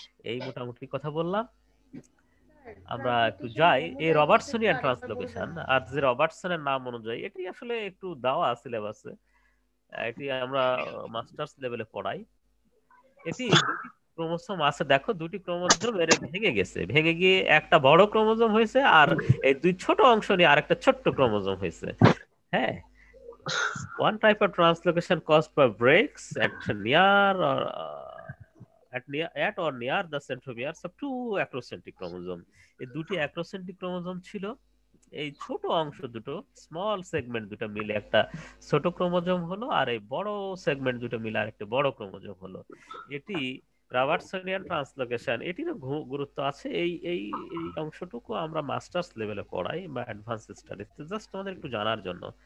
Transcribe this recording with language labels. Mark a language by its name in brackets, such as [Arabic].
[Bangla] এই মোটামুটি কথা বললাম। আমরা একটু যাই এই রবার্টসনিয়ান ট্রান্সলোকেশন, আর যে রবার্টসনের নাম অনুযায়ী এটি আসলে একটু দেওয়া সিলেবাসে, এটি আমরা মাস্টার্স লেভেলে পড়াই। এটি দুটি ক্রোমোসোম আছে, দেখো দুটি ক্রোমোসোম এর ভেঙে গেছে, ভেঙে গিয়ে একটা বড় ক্রোমোসোম হয়েছে, আর এই দুই ছোট অংশ নিয়ে আরেকটা ছোট্ট ক্রোমোসোম হয়েছে। [English] হ্যাঁ, one type of translocation caused by breaks at near or at or near the centromeres of two acrocentric chromosome, [Bangla] এই দুটি acrocentric ক্রোমোসোম ছিল, এই ছোট অংশ দুটো, স্মল সেগমেন্ট দুটো মিলে একটা ছোট ক্রোমোজোম হলো, আর এই বড় সেগমেন্ট দুটো মিলে আর একটা বড় ক্রোমোজোম হলো। এটি রবার্টসনিয়ান ট্রান্সলোকেশন, এটিরও গুরুত্ব আছে। এই এই এই অংশটুকু আমরা মাস্টার্স লেভেলে পড়াই বা অ্যাডভান্স স্টাডিজ, জাস্ট আমাদের একটু জানার জন্য।